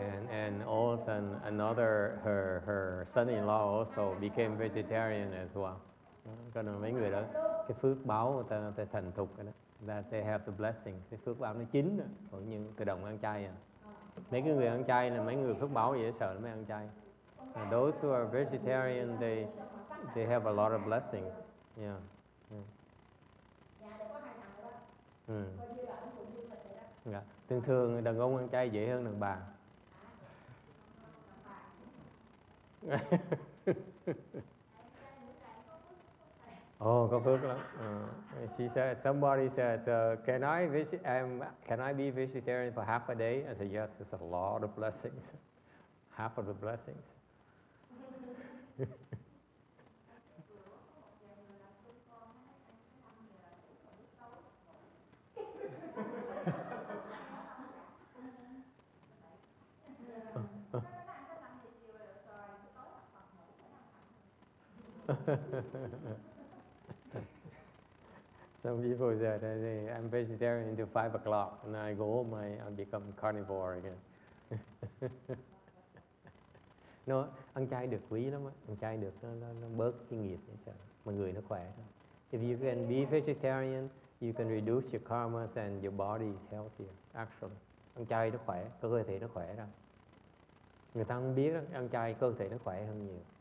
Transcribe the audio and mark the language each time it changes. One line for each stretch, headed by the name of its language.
English: And all of a sudden another her son-in-law also became vegetarian as well.
Vietnamese: Cho nên mấy người đó cái phước báo người ta thành thục rồi đó.
English: That they have the blessing.
Vietnamese: Cái phước báo nó chín rồi, còn như tự động ăn chay Mấy cái người ăn chay là mấy người phước báo dễ sợ mới ăn chay.
English: Those who are vegetarian, they have a lot of blessings. Yeah.
Vietnamese: Thường đàn ông ăn chay dễ hơn đàn bà. Có phước lắm.
English: She said, somebody says, can I be vegetarian for half a day? I said, yes, it's a lot of blessings. Half of the blessings. Some people said I'm vegetarian until 5 o'clock, and I go home, I become carnivore again.
Vietnamese: No, ăn chay được quý lắm á, ăn chay được nó bớt cái nghiệp vậy sao, mà người nó khỏe.
English: If you can be vegetarian, you can reduce your karmas and your body is healthier.
Vietnamese: Actually, ăn chay nó khỏe, cơ thể nó khỏe ra. Người ta không biết đó, ăn chay cơ thể nó khỏe hơn nhiều.